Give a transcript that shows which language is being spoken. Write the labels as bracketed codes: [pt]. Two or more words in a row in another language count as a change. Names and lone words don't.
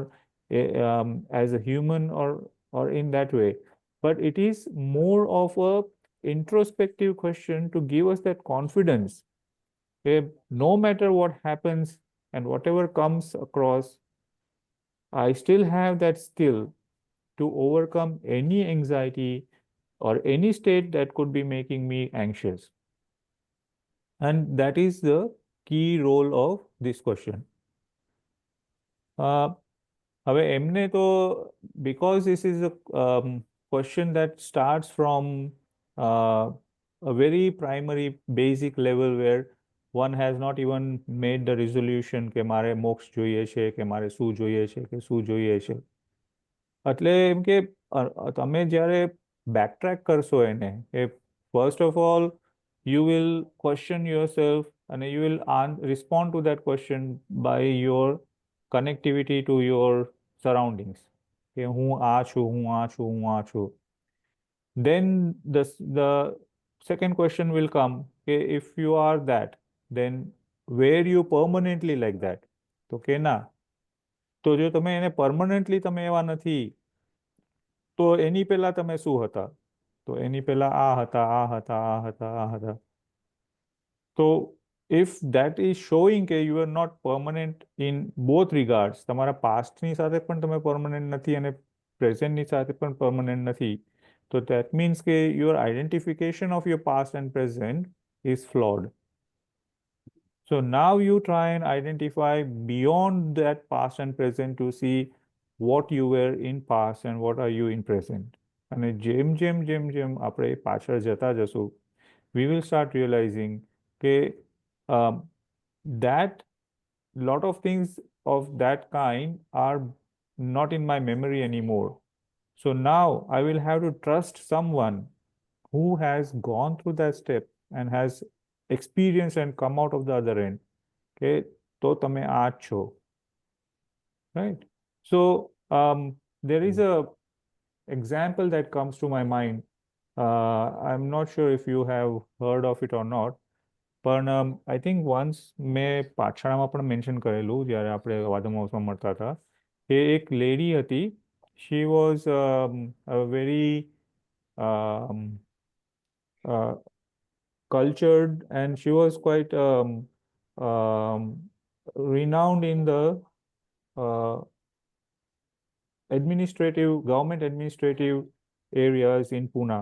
[en] as a human or in that way, but it is more of a introspective question to give us that confidence that no matter what happens and whatever comes across, I still have that skill to overcome any anxiety or any state that could be making me anxious. And that is the key role of this question. [gu] હવે એમને તો [en] because this is a question that starts from a very primary basic level where one has not even made the resolution [gu] કે મારે મોક્ષ જોઈએ છે કે મારે શું જોઈએ છે કે શું જોઈએ છે, એટલે એમ કે તમે જ્યારે બેકટ્રેક કરશો એને એ [en] first of all you will question yourself and you will respond to that question by your connectivity to your surroundings [gu] કે હું આ છું, હું આ છું, હું આ છું. [en] Then the second question will come કે if you are that, then were you permanently like that? [gu] તો કે ના, તો જો તમે એને પરમનન્ટલી તમે એવા નથી તો એની પહેલા તમે શું હતા? તો એની પહેલા આ હતા, આ હતા, આ હતા, આ હતા. [en] તો if that is showing કે you are not permanent in both regards, [gu] તમારા પાસ્ટની સાથે પણ તમે પરમનન્ટ નથી અને પ્રેઝન્ટની સાથે પણ પરમનન્ટ નથી, તો [en] that means [gu] કે [en] your identification of your past and present is flawed. So now you try and identify beyond that past and present to see what you were in past and what are you in present. [gu] અને જેમ જેમ જેમ જેમ આપણે પાછળ જતા જશું, [en] we will start realizing કે that lot of things of that kind are not in my memory anymore. So now I will have to trust someone who has gone through that step and has experienced and come out of the other end. [gu] Okay, તો તમે આ જ છો. [en] Right? So there is a example that comes to my mind. I'm not sure if you have heard of it or not, [gu] પણ [en] I think once [gu] મેં પાછળમાં પણ મેન્શન કરેલું જ્યારે આપણે વાદમ હાઉસમાં મળતા હતા, કે એક લેડી હતી. [en] she was a very cultured and she was quite renowned in the government administrative areas in Pune.